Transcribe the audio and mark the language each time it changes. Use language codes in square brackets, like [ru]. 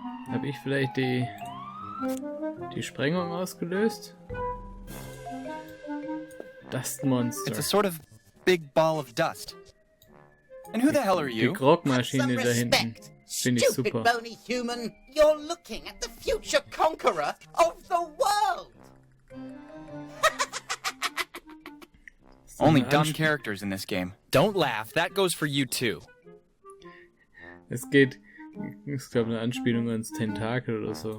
[de] Habe ich vielleicht die Sprengung ausgelöst? [en] Dust Monster. It's a sort of big ball of dust. And who the hell are you? [de] Die Grogmaschine da hinten. Finde ich super. [en] Stupid bony human, you're looking at the future conqueror of the world. Only dumb characters in this game. Don't laugh, that goes for you too. [de] Es ist glaube eine Anspielung ans Tentakel oder so.